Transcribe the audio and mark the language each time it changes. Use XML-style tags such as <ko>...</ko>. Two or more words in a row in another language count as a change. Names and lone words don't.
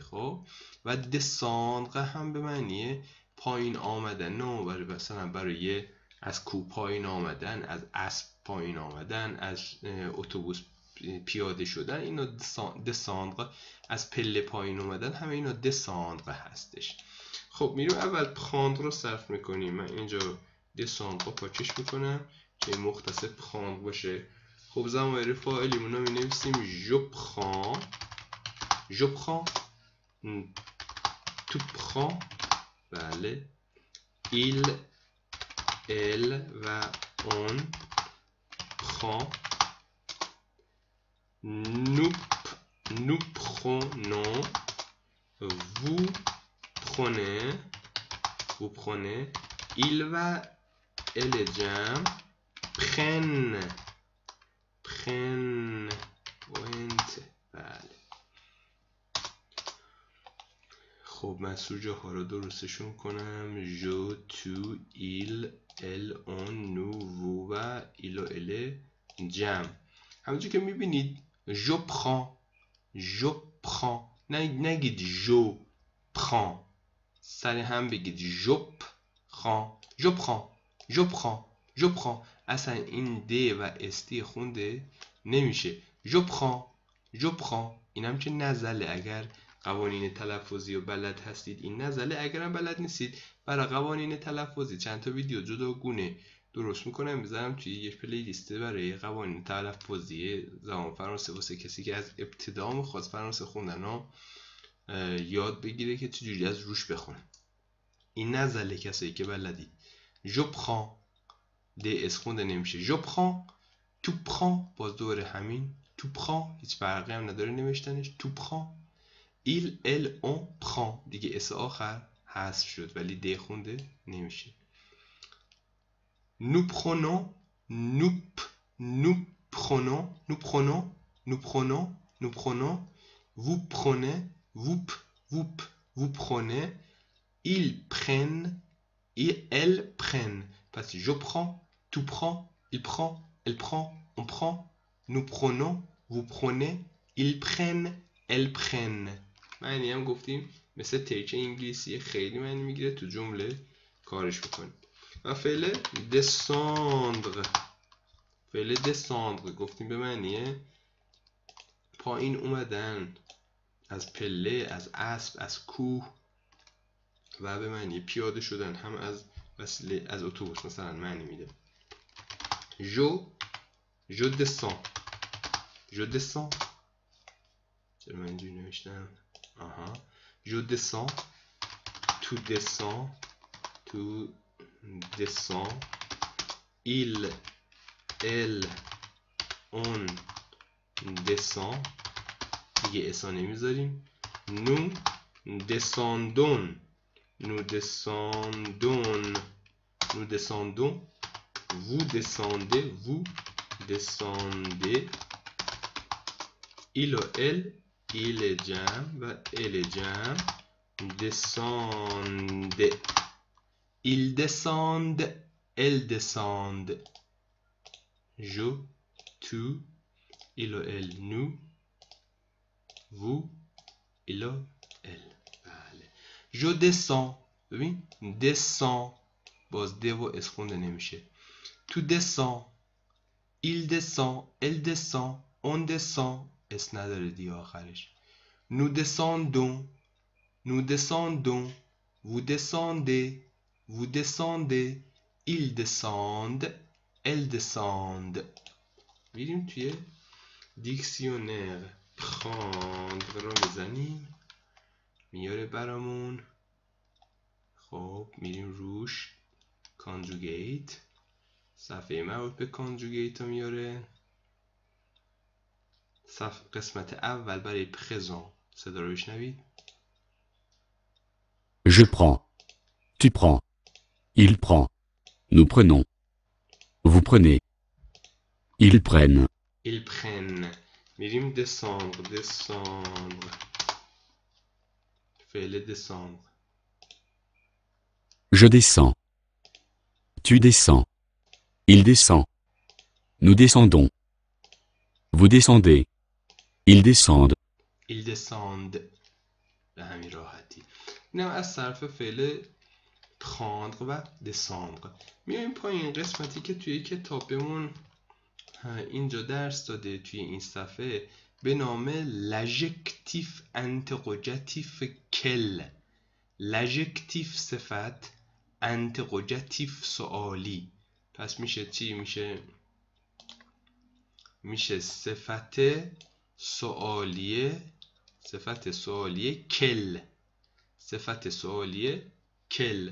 <fa>خب و descendre هم به معنی پایین آمدن، نه مثلا برای از کوه پایین آمدن، از اسب پایین آمدن، از اتوبوس پیاده شدن. اینا descendre، از پله پایین اومدن، همه اینا descendre هستش. خب میریم اول prendre رو صرف میکنیم. من اینجا descendre رو پاکش میکنم که مختصر prendre باشه. خب ضمایر فاعلیمون رو مینویسیم</fa> <fr>je prends، tu prends، بله، il، elle و on prend، nous prenons، vous prenez، il و elle جمع، prennent،</fr> <fa>بله. خب من سوژه ها رو درستشون کنم.</fa> <fr>je, tu, il، elle، on، nous، vous و il و elle جمع.</fr> <fa>همونجور که میبینید</fa> <fr>je prends،</fr> <fa>نگید</fa> <fr>je prends،</fr> <fa>سر هم بگید</fa> <fr>je prends.</fr> <fa>اصلا این د و استی خونده نمیشه.</fa> <fr>je prends.</fr> <fa>این هم که نزله. اگر قوانین تلفظی و بلد هستید این نزله، اگر هم بلد نیستید برای قوانین تلفظی چند تا ویدیو جداگونه درست میکنم بذارم توی یک پلی لیسته برای قوانین تلفظی زبان فرانسه واسه کسی که از ابتدا میخواد فرانسه خوندن رو یاد بگیره که چجوری از روش بخونه. این نزله کسایی که بلدید.</fa> <fr>je prends،</fr> <fa>د اس خونده نمیشه.</fa> <fr>je prends، tu prends،</fr> <fa>باز دوره همین tu prends، هیچ فرقی هم نداره نوشتنش.</fa> <fr>tu prends، il، elle، on prend،</fr> <fa>دیگه اس آخر حذف شد ولی د خونده نمیشه.</fa> <fr>nous prenons، vous prenez، vous prenez، ils prennent، elles prennent. Parce que je prends، tu prends، il prend، elle prend, on prend. Nous prenons, vous prenez. Ils prennent, elles prennent.</fr> <fa>معنی هم گفتیم مثل تیک انگلیسی خیلی معنی میگیره، تو جمله کارش بکنیم. و فعل descendre، فعل descendre گفتیم به معنی پایین اومدن از پله، از اسب، از کوه، و به معنی پیاده شدن هم از وسیله، از اتوبوس مثلا معنی میده.</fa> <fr>je descends، je descends،</fr> <fa>چرا من اینجوری نوشتم؟</fa> <fr>je descends، tu descends، tu descends، il، elle، on descend،</fr> <fa>دیگه اسا نمیذاریم.</fa> <fr>nous descendons، nous descendons، nous descendons، vous descendez، vous descendez، il و elle، il جمع و elle جمع، descendez، ils descendent، elles descendent، je، tu، il و elle، nous، vous، il و elle. بله. je descends،</fr> <fa>ببین descend باز د و اس خونده نمیشه.</fa> <fr>tu descends، il descend، elle descend، on descend</fr> <fa>اس نداره دی آخرش.</fa> <fr>nous descendons، nous descendons، vous descendez، vous descendez، ils descendent، elles descendent.</fr> <fa>میریم توی دیکسیونر prendre رو میزنیم، میاره برامون. خب میریم روش، conjugate، صفحه مربوط به conjugate رو میاره. قسمت اول برای présent صدا رو بشنوید.</fa> <fr>Je prends، tu prends، il prend، nous prenons، vous prenez، ils prennent. ils prennent. میریم descendre، descendre، فعل descendre. Je descends، tu descends، il descend، nous descendons، vous descendez، ils descendent. ils descendent.</fr> <fa>به همین راحتی. اینم از صرف فعل prendre و descendre. میایم پایین قسمتی که توی کتابمون اینجا درس داده توی این صفحه به نام</fa> <fr>l'adjectif interrogatif quel.</fr> <fa>l'adjectif صفت، interrogatif سوالی. پس میشه چی؟ میشه صفت سوالیه، صفت سوالیه quel، صفت سوالیه quel.</fa>